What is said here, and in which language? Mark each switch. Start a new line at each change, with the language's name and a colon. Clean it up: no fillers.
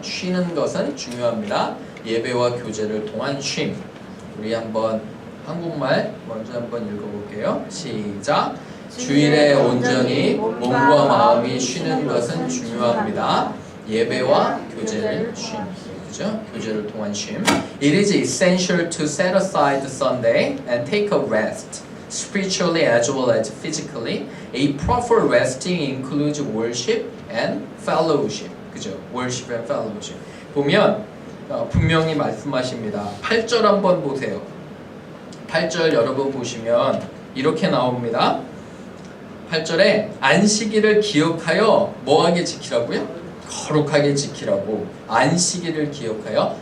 Korean: 쉬는 것은 중요합니다. 예배와 교제를 통한 쉼. 우리 한번 한국말 먼저 한번 읽어볼게요. 시작. 주일에 온전히 몸과 마음이 쉬는 것은 중요합니다. 예배와 교제를 쉼. 그죠? 교제를 통한 쉼.
English: It is essential to set aside Sunday and take a rest, spiritually as well as physically. A proper resting includes worship and fellowship.
Korean: 그죠?
English: Worship and fellowship.
Korean: 보면 분명히 말씀하십니다. 8절 한번 보세요. 8절 여러분 보시면 이렇게 나옵니다. 8절에 안식일을 기억하여 뭐하게 지키라고요? 거룩하게 지키라고. 안식일을 기억하여.